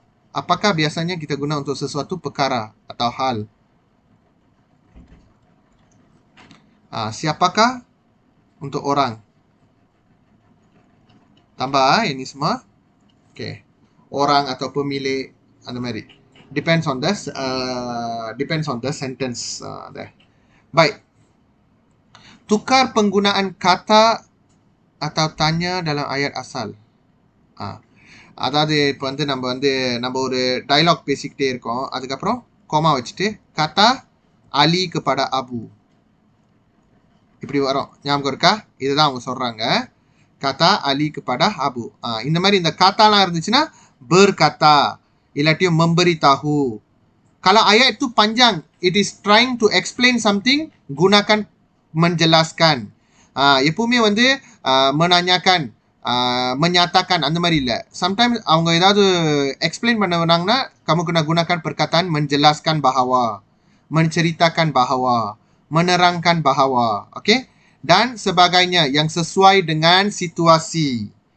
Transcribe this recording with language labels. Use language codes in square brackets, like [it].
[ms] Apakah biasanya kita guna untuk sesuatu perkara atau hal? Siapakah untuk orang? Tambah ini semua. Okay. Orang atau pemilik, [ta] அந்த மாதிரி. [en] Depends on the sentence there. [ms] Baik. Tukar penggunaan kata atau tanya dalam ayat asal. [ta] அதாவது இப்போ வந்து நம்ம ஒரு dialogue பேசிக்கிட்டே இருக்கோம். அதுக்கப்புறம் கோமா வச்சுட்டு கதா அலி kepada அபு இப்படி வரும். ஞாபகம் இருக்கா? இதுதான் அவங்க சொல்றாங்க. [ms] Kata Ali kepada Abu. [ta] இந்த மாதிரி இந்த kataலாம் இருந்துச்சுன்னா [ms] berkata, [ta] இல்லாட்டியும் [ms] memberitahu. Kalau ayat itu panjang, [en] it is trying to explain something, [ms] gunakan menjelaskan. [ta] எப்பவுமே வந்து menanyakan, menyatakan அந்த மாதிரி இல்லை. [ms] Sometimes [ta] அவங்க ஏதாவது explain பண்ண வேணாங்கன்னா [ms] kamu kena gunakan perkataan menjelaskan bahawa, menceritakan bahawa, menerangkan bahawa. Okay? Dan sebagainya yang sesuai dengan situasi.